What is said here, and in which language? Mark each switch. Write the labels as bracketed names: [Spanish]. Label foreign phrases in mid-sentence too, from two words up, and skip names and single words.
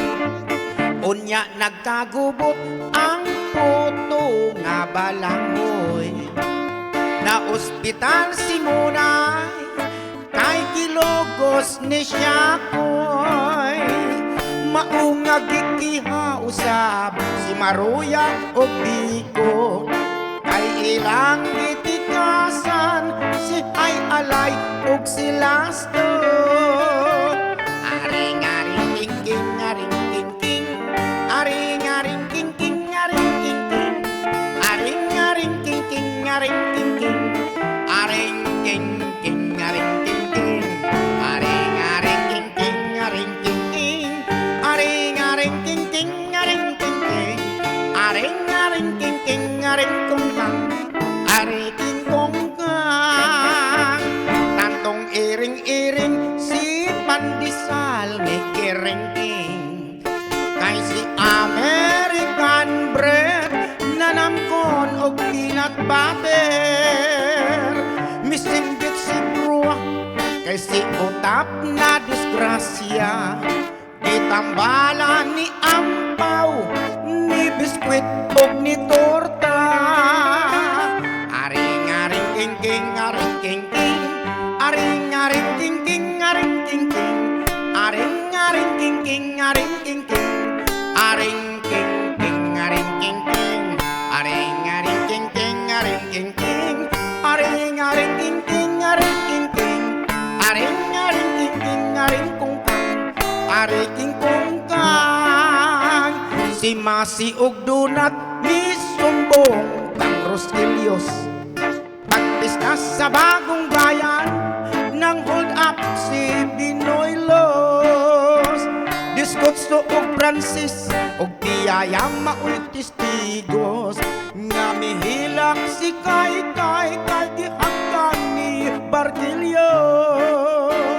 [Cebuano] Unya nagkagubot ang puto nga balangoy, na ospital si Munay kay kilogos ni Siyakoy. Maunga gikiha usab si Maruya o Biko, kay ilang gitikasan si Ay Alay o si Lasto. Aring aring king king aring king king, aring aring king king aring king king, aring aring king king aring king king, aring king king aring king king, aring aring king king aring king king, aring aring king king aring king king, aring aring king king aring kung kang, aring king kong kang. Tantong iring-iring si Pandisal ni Kiringking, kay si [English] American bread [Cebuano] na namkon og [English] peanut butter. [Cebuano] Misinggit si Brua kay si Utap na disgrasya, itambalan ni Ampaw ni biskwit og ni torta. Aring-aring king-king, aring-king-king, aring-aring king-king, aring-king-king, aring-aring king-king, aring-king-king, aring-king-king, aring-king-king, aring-aring king-king, aring-king-king, aring-aring king-king, aring-king-king, aring-aring king-king, aring-kungkang, aring-kungkang. Si Masi og Donat ni Sumbong kang Roselios, pagpista sa bagong bayan nang [English] hold up [Cebuano] si Binoy Los. Diskotso og Francis og tiyaya maoy testigos, nga mihilak si Kay kay gihanggan ni Bartilios.